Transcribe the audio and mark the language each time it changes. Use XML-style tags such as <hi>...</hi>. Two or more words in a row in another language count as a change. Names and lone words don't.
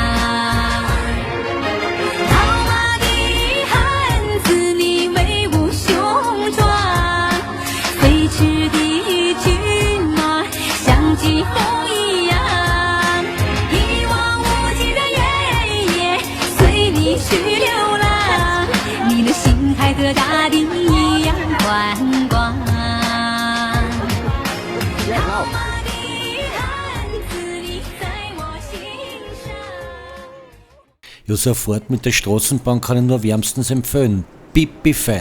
<zh>疾风一样，一望无际的原野，随你去流浪。你的心还和大地一样宽广。套马的汉子，你在我心上。</zh> <de>Ja, so eine Fahrt mit der Straßenbahn kann ich nur wärmstens empfehlen. Pipi fein.</de>